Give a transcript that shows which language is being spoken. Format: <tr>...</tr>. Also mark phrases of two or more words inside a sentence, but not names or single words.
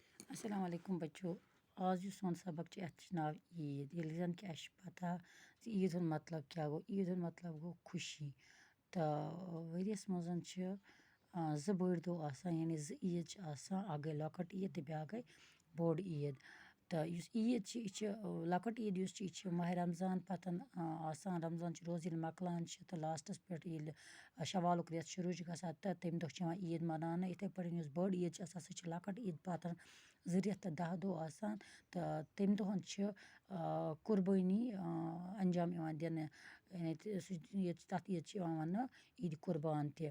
<ar>السلام عليكم बच्चों।</ar> <ks>आज जो सोन सबक नाव ईद ये जन कि पता ईद हुंद मतलब क्या गो। ईद हुंद मतलब गो खुशी। तो वरियस मज ज बड़ दो आसान यानी ज ईद अ गई लॉकट ईद तो ब्या गई बोड़ ईद। तो ईद लॉकट ईद माह रमज़ान पतन आसान रमज़ान रोज़ ये मकलान तो लास्टस पे शवालुक रेत शुरू गसान तो तम दह ईद मनाना। इथे पड़े बड़ ईद सह लॉकट ईद पतन 2 रेत तो 10 दो आसान। तो तम दहन कुर्बानी अंजाम दिन तथ ईद वन ईद कुर्बान तह।</ks>